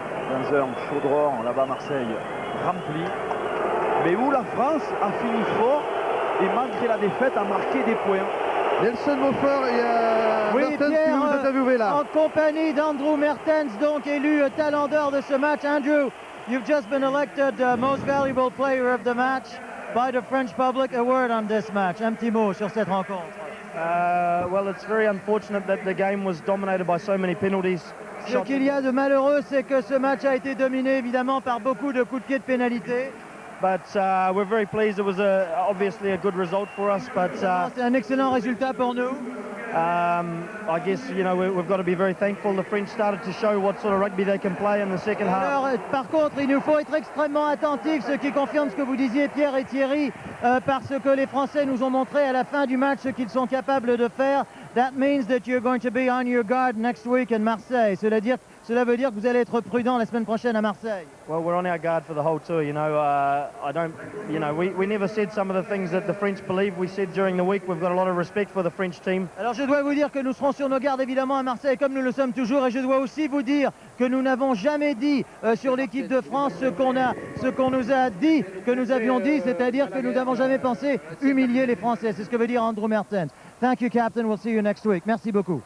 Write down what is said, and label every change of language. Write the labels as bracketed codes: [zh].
[fr] Dans un chaudron là-bas à Marseille rempli, mais où la France a fini fort et malgré la défaite a marqué des points. Nelson Montfort, il y a Oui, Mertens Pierre, qui vous interviewez là. en compagnie d'Andrew Mertens, donc élu talent d'or de ce match. [en] Andrew, you've just been elected most valuable player of the match by the French public. A word on this match. [fr] Un petit mot sur cette rencontre. [en] Well, it's very unfortunate that the game was dominated by so many penalties. [fr] Ce qu'il y a de malheureux, c'est que ce match a été dominé évidemment par beaucoup de coups de pied de pénalité. [en] But we're very pleased. It was obviously a good result for us. But [fr] C'est un excellent résultat pour nous. [en] I guess, you know, we've got to be very thankful. The French started to show what sort of rugby they can play in the second half. [fr] Alors, par contre, il nous faut être extrêmement attentifs, ce qui confirme ce que vous disiez, Pierre et Thierry, parce que les Français nous ont montré à la fin du match ce qu'ils sont capables de faire. [en] That means that you're going to be on your guard next week in Marseille. [fr] Cela veut dire que vous allez être prudent la semaine prochaine à Marseille. [en] Well, we're on our guard for the whole tour. You know, we never said some of the things that the French believe. We said during the week we've got a lot of respect for the French team. [fr] Alors je dois vous dire que nous serons sur nos gardes évidemment à Marseille comme nous le sommes toujours, et je dois aussi vous dire que nous n'avons jamais dit sur l'équipe de France ce qu'on nous a dit, que nous avions dit, c'est-à-dire que nous n'avons jamais pensé humilier les Français. C'est ce que veut dire Andrew Mertens. [en] Thank you, Captain. We'll see you next week. [fr] Merci beaucoup.